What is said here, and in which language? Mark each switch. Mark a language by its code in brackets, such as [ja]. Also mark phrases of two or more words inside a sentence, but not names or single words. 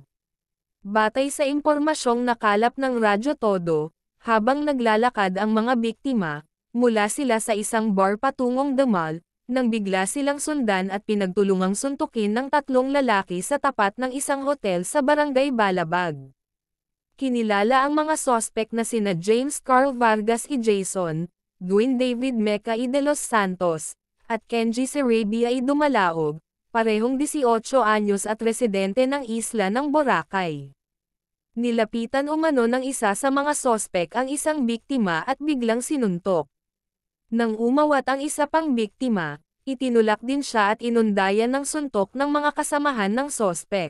[tl] Batay sa impormasyong nakalap ng Radyo Todo, habang naglalakad ang mga biktima, mula sila sa isang bar patungong The Mall, nang bigla silang sundan at pinagtulungang suntukin ng tatlong lalaki sa tapat ng isang hotel sa Barangay Balabag. Kinilala ang mga sospek na sina James Carl Vargas y Jason, Dwayne David Meca y de los Santos, at Kenji Sarabia y Dumalaog, parehong 18 anyos at residente ng isla ng Boracay. Nilapitan umano ng isa sa mga sospek ang isang biktima at biglang sinuntok. Nang umawat ang isa pang biktima, itinulak din siya at inundayan ng suntok ng mga kasamahan ng sospek.